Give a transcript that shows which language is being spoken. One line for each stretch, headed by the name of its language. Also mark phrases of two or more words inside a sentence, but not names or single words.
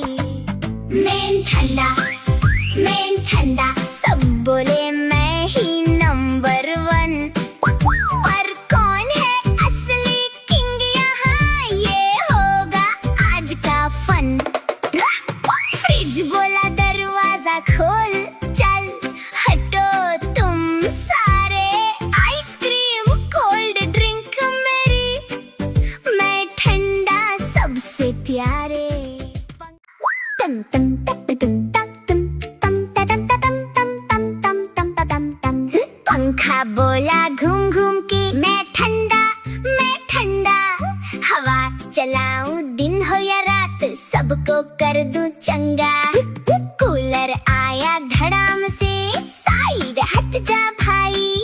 Hindi: मैं ठंडा सब बोले मैं ही नंबर 1, पर कौन है असली किंग यहाँ, ये होगा आज का फन। फ्रिज बोला दरवाजा खोल, चल हटो तुम सारे।
English: ice cream cold drink
Hindi: मेरी, मैं ठंडा सबसे प्यारे। तम तम तप तुम तम तुम तम तम तम तम तम तम तम तम। पंखा बोला घूम घूम के, मैं ठंडा हवा चलाऊं दिन हो या रात, सबको कर दूं चंगा। कूलर आया धड़ाम से, साइड हट जा भाई।